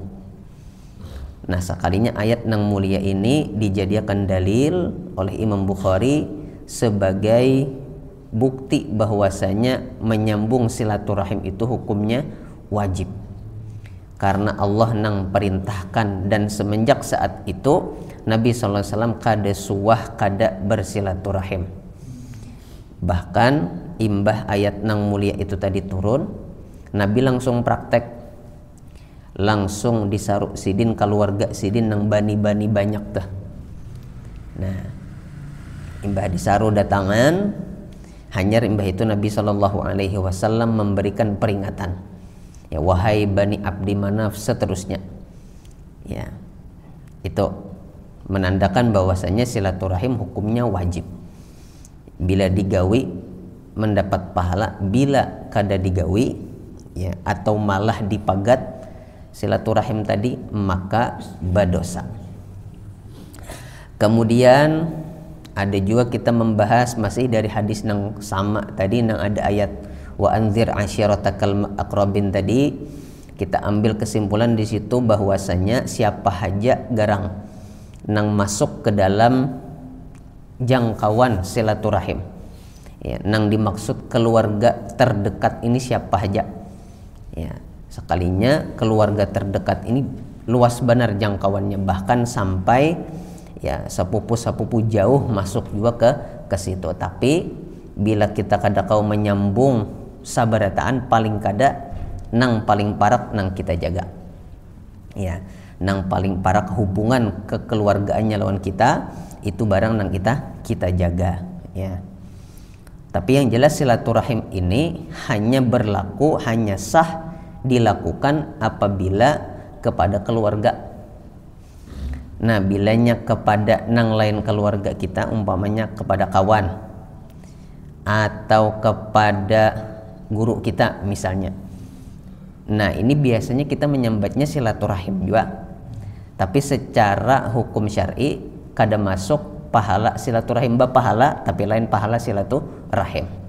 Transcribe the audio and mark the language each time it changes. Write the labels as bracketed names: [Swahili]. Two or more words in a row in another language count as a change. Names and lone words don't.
[Banjar] Nah, sekalinya ayat nang mulia ini dijadikan dalil oleh Imam Bukhari sebagai bukti bahwasanya menyambung silaturahim itu hukumnya wajib, karena Allah nang perintahkan, dan semenjak saat itu Nabi SAW kada suwah kada bersilaturahim. Bahkan imbah ayat nang mulia itu tadi turun, Nabi langsung praktek, langsung disaruk sidin keluarga sidin nang bani-bani banyak tuh. Nah, imbah disaru datangan, hanya imbah itu Nabi SAW memberikan peringatan, ya, wahai Bani Abdi Manaf, seterusnya. [Indonesian] Ya, itu menandakan bahwasanya silaturahim hukumnya wajib. [Banjar] Bila digawi mendapat pahala, bila kada digawi, ya, atau malah dipagat silaturahim tadi, maka berdosa. [Indonesian] Kemudian ada juga kita membahas masih dari hadis yang sama tadi, yang ada ayat [Arabic] وأنذر عشيرتك الأقربين [Indonesian] tadi. [Banjar] Kita ambil kesimpulan di situ bahwasanya siapa saja garang nang masuk ke dalam jangkauan silaturahim, ya, nang dimaksud keluarga terdekat ini siapa saja, ya, sekalinya keluarga terdekat ini luas benar jangkauannya, bahkan sampai, ya, sepupu-sepupu jauh masuk juga ke situ. Tapi bila kita kada kau menyambung sabarataan, paling kada nang paling parak nang kita jaga, ya, nang paling parak hubungan kekeluargaannya lawan kita, itu barang nang kita jaga, ya. [Indonesian] Tapi yang jelas silaturahim ini hanya berlaku, hanya sah dilakukan apabila kepada keluarga. [Banjar] Nah, bilanya kepada nang lain keluarga kita, umpamanya kepada kawan atau kepada guru kita misalnya, Nah ini biasanya kita menyambatnya silaturahim juga, tapi secara hukum syar'i kada masuk pahala silaturahim pahala, tapi lain pahala silaturahim.